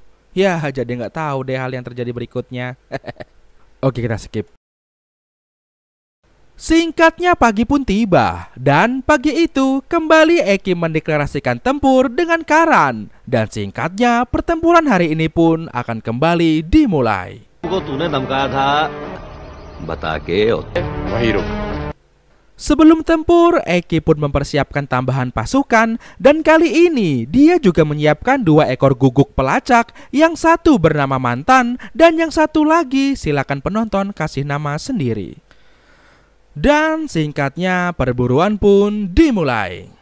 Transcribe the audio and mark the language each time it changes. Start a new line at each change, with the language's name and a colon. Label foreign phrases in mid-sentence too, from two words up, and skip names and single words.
Indonesian: Ya, jadi nggak tahu deh hal yang terjadi berikutnya. Oke, kita skip. Singkatnya pagi pun tiba, dan pagi itu kembali Eki mendeklarasikan tempur dengan Karan. Dan singkatnya pertempuran hari ini pun akan kembali dimulai.
Hindi: को तूने धमकाया था बता के वही रुक।
Indonesian: Sebelum tempur, Eki pun mempersiapkan tambahan pasukan, dan kali ini dia juga menyiapkan 2 ekor guguk pelacak, yang satu bernama Mantan dan yang satu lagi silakan penonton kasih nama sendiri. Dan singkatnya perburuan pun dimulai.